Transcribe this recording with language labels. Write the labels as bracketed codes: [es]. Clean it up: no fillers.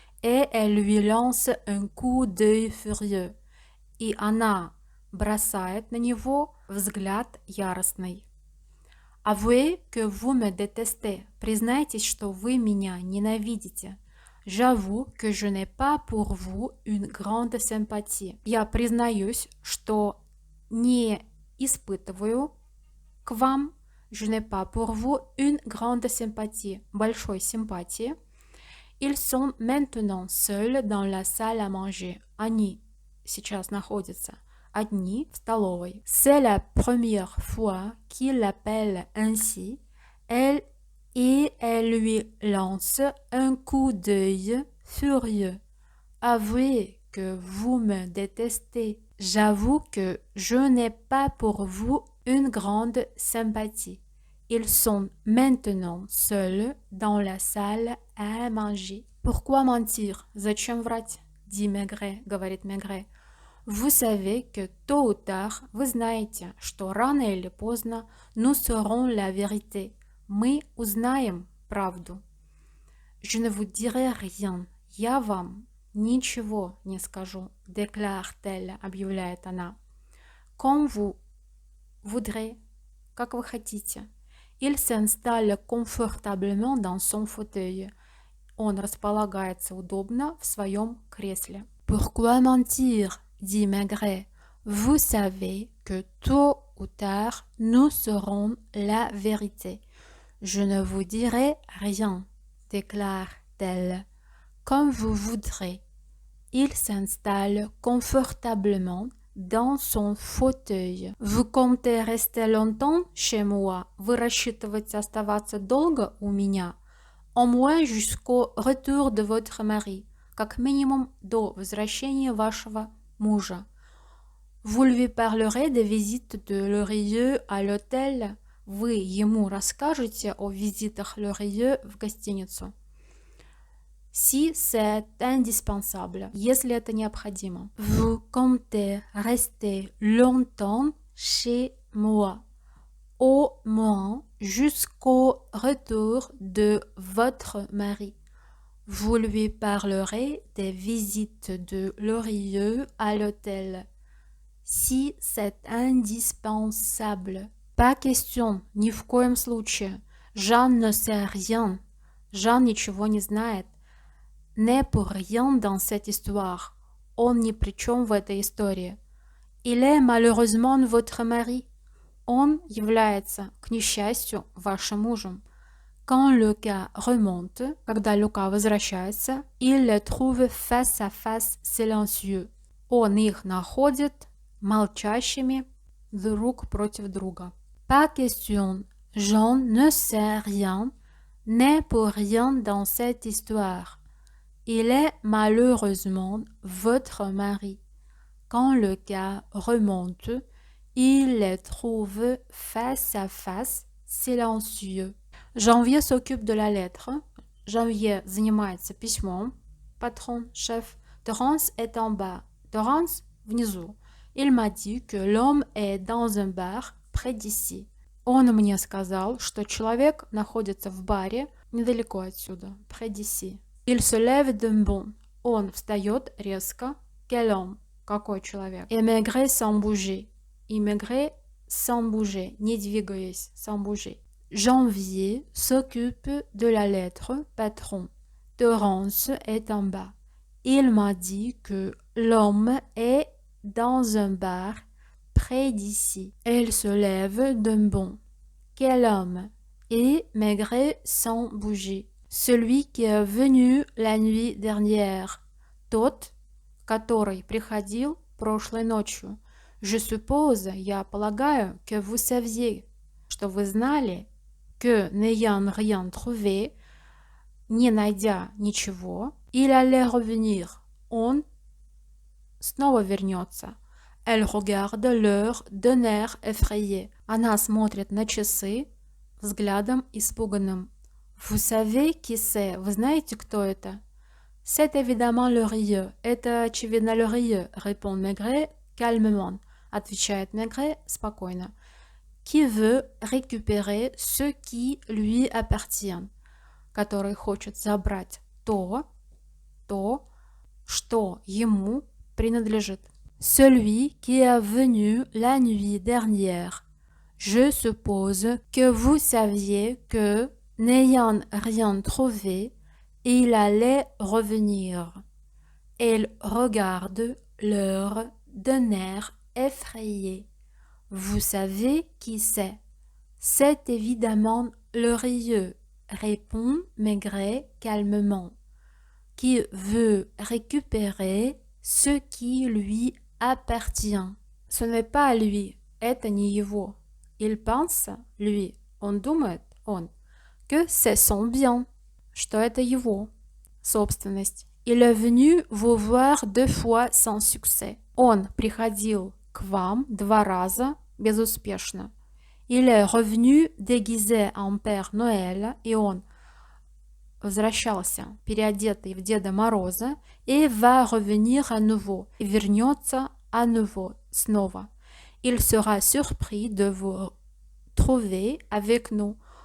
[fr] Et elle lui lance un coup d'œil furieux. [ru] И она бросает на него взгляд яростный. [fr] Avouez que vous me détestez. [ru] Признайтесь, что вы меня ненавидите. [fr] J'avoue que je n'ai pas pour vous une grande sympathie. [ru] Я признаюсь, что не испытываю к вам, [fr] je n'ai pas pour vous une grande sympathie, [ru] большой симпатии. [fr] Ils sont maintenant seuls dans la salle à manger. [ru] Они сейчас находятся одни в столовой. [fr] C'est la première fois qu'il l'appelle ainsi. Elle lui lance un coup d'œil furieux. Avouez que vous me détestez. J'avoue que je n'ai pas pour vous une grande sympathie. Ils sont maintenant seuls dans la salle à manger. Pourquoi mentir? [ru] Зачем врать? [fr] Dit Maigret, [ru] говорит Maigret. [fr] Vous savez que tôt ou tard, [ru] вы знаете, что рано или поздно [fr] nous saurons la vérité. [ru] Мы узнаем правду. [fr] Je ne vous dirai rien. [ru] Я вам ничего не скажу, [fr] déclare-t-elle, [ru] объявляет она. [fr] Comme vous voudrez, [ru] как вы хотите. [fr] Il s'installe confortablement dans son fauteuil. [ru] Он располагается удобно в своем кресле. [fr] Pourquoi mentir? Dit Maigret. Vous savez que tôt ou tard, nous saurons la vérité. Je ne vous dirai rien, déclare-t-elle. Comme vous voudrez. Il s'installe confortablement dans son fauteuil. Vous comptez rester longtemps chez moi? [ru] Вы рассчитываете оставаться долго у меня? [fr] Au moins jusqu'au retour de votre mari. [ru] Как минимум до возвращения вашего мужа. [fr] Vous lui parlerez des visites de Lorieux à l'hôtel. [ru] Вы ему расскажете о визитах Lorieux в гостиницу. [fr] Si c'est indispensable, [ru] если это необходимо. [fr] Vous comptez rester longtemps chez moi. au moins jusqu'au retour de votre mari. Vous lui parlerez des visites de Lorieux à l'hôtel, si c'est indispensable. Pas question, [ru] ни в коем случае. [fr] Jean ne sait rien. [ru] Jean ничего не знает. [fr] N'est pour rien dans cette histoire. [ru] Он ни при чем в этой истории. [fr] Il est malheureusement votre mari. [ru] Он является, к несчастью, вашим мужем. [fr] Quand le gars remonte, [ru] когда Люка возвращается, [fr] il les trouve face à face silencieux. [ru] Он их находит молчащими друг против друга. [fr] Pas question, Jean ne sait rien, n'est pour rien dans cette histoire. Il est malheureusement votre mari. Quand le gars remonte, il les trouve face à face silencieux. Janvier s'occupe de la lettre. [ru] Janvier занимается письмом. [fr] Patron, chef. Torrance est en bas. Torrance, [ru] внизу. [fr] Il m'a dit que l'homme est dans un bar près d'ici. [ru] Он мне сказал, что человек находится в баре недалеко отсюда. [fr] Près d'ici. Il se lève d'un bond. [ru] Он встает резко. [fr] Quel homme? [ru] Какой человек? [fr] Émigrer sans bouger. Émigrer sans bouger. [ru] Не двигаясь, [fr] sans bouger. Janvier s'occupe de la lettre patron. Torrance est en bas. Il m'a dit que l'homme est dans un bar près d'ici. Elle se lève d'un bond. Quel homme? Et maigret sans bouger. Celui qui est venu la nuit dernière. [ru] Тот, который приходил прошлой ночью. [fr] Je suppose, [ru] я полагаю, [fr] que vous saviez, [ru] что вы знали, [fr] que n'ayant rien trouvé, [ru] не найдя ничего, [fr] il allait revenir. [ru] Он снова вернется. [fr] Elle regarde l'heure d'un air effrayé. [ru] Она смотрит на часы взглядом испуганным. [fr] Vous savez qui c'est? [ru] Вы знаете, кто это? [fr] C'est évidemment Lorieux. [ru] Это, очевидно, Lorieux, [fr] répond Maigret calmement. [ru] Отвечает Maigret спокойно. [fr] Qui veut récupérer ce qui lui appartient, [ru] который хочет забрать то, что ему принадлежит. [fr] Celui qui est venu la nuit dernière. Je suppose que vous saviez que, n'ayant rien trouvé, il allait revenir. Elle regarde l'heure d'un air effrayé. Vous savez qui c'est? C'est évidemment Lorieux, répond Maigret calmement, qui veut récupérer ce qui lui appartient. Ce n'est pas à lui, [ru] это не его. [fr] Il pense, lui, [ru] он думает, он, [fr] que c'est son bien, [ru] что это его собственность. [fr] Il est venu vous voir 2 fois sans succès. [ru] Он приходил к вам 2 раза безуспешно. [fr] Il est revenu déguisé en Père Noël, [ru] и он возвращался, переодетый в Деда Мороза, [fr] et va revenir à nouveau, [ru] и вернется [fr] à nouveau, [ru] снова. [fr] Il sera surpris de vous trouver avec nous.